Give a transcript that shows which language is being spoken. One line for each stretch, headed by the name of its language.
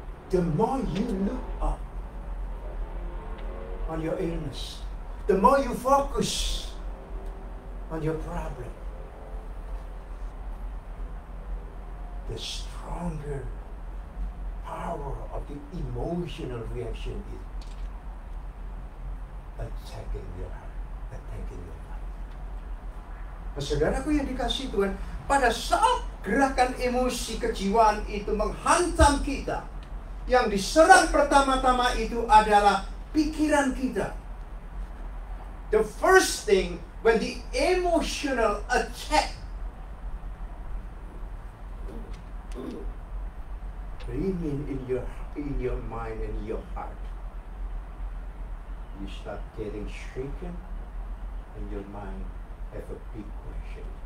English: The more you look up on your illness, the more you focus on your problem, the stronger power of the emotional reaction is attacking your heart, attacking your life.
Indonesian: Nah, saudaraku yang dikasihi Tuhan, pada saat gerakan emosi kejiwaan itu menghantam kita, yang diserang pertama-tama itu adalah pikiran kita.
English: The first thing when the emotional attack remain in your mind and your heart, you start getting shaken, and your mind have a big question.